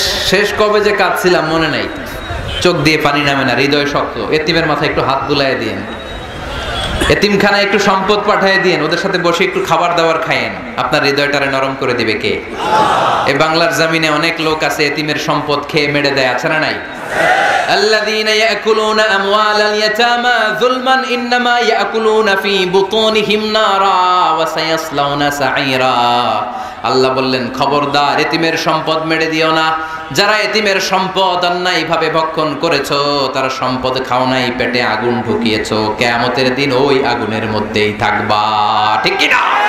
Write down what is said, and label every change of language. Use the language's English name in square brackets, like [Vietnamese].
[Bangla] শেষ কবে যে কাঁদছিলাম মনে নাই, চোখ দিয়ে পানি নামে না, হৃদয় শক্ত। এতিমের মাথায় একটু হাত বুলায় দিন, এতিমখানায় একটু সম্পদ পাঠিয়ে দিন, ওদের সাথে বসে একটু খাবার দাবার খায়েন, আপনার হৃদয়টারে নরম করে দিবে কে? এই বাংলার জমিনে অনেক লোক আছে এতিমের সম্পদ খেয়ে মেরে দেয়, আছে না নাই? [Arabic] الذين يأكلون أموال اليتامى ظلما إنما يأكلون في بطونهم نارا وسيصلون سعيرا। [Bangla] আল্লাহ বললেন, খবরদার এতিমের সম্পদ মেরে দিও না। যারা এতিমের সম্পদ অন্যায়ভাবে ভক্ষণ করেছো, তারা সম্পদ খাও নাই, পেটে আগুন ঢুকিয়েছো, কিয়ামতের দিন ওই আগুনের মধ্যেই থাকবা, ঠিক কি না?